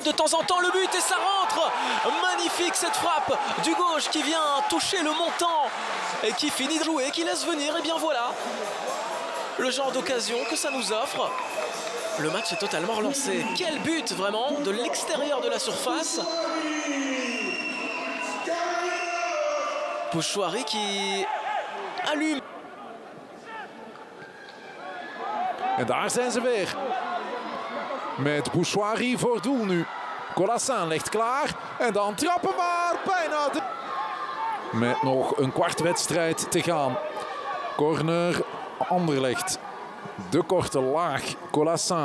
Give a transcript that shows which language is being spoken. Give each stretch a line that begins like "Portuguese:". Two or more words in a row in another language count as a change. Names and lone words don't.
French: De temps en temps, le but et ça rentre. Magnifique cette frappe du gauche qui vient toucher le montant et qui finit de jouer, qui laisse venir. Et bien voilà, le genre d'occasion que ça nous offre. Le match est totalement relancé. Quel but vraiment de l'extérieur de la surface. Bouchouari qui allume.
Dutch: En daar zijn ze weer. Met Bouchouari voor doel nu. Colassin ligt klaar. En dan trappen maar bijna. Met nog een kwart wedstrijd te gaan. Corner Anderlecht. De korte laag. Colassin.